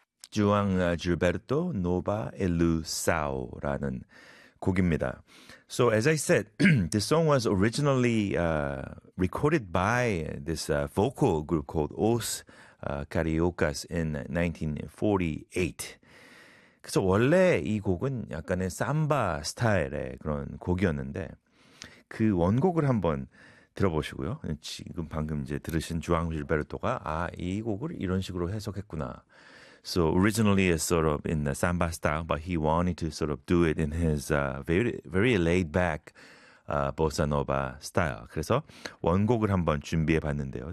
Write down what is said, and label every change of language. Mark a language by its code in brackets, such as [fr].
[ko] 주앙 질베르토 노바 엘루사오라는 곡입니다. [en] So as I said, this song was originally recorded by this vocal group called Os Cariocas in 1948. [ko] 그래서 원래 이 곡은 약간의 삼바 스타일의 그런 곡이었는데 그 원곡을 한번 들어보시고요. 지금 방금 이제 들으신 주앙 질베르토가 아, 이 곡을 이런 식으로 해석했구나. [en] So originally it's sort of in the samba style, but he wanted to sort of do it in his very laid back bossa nova style. [ko] 그래서 원곡을 한번 준비해 봤는데요.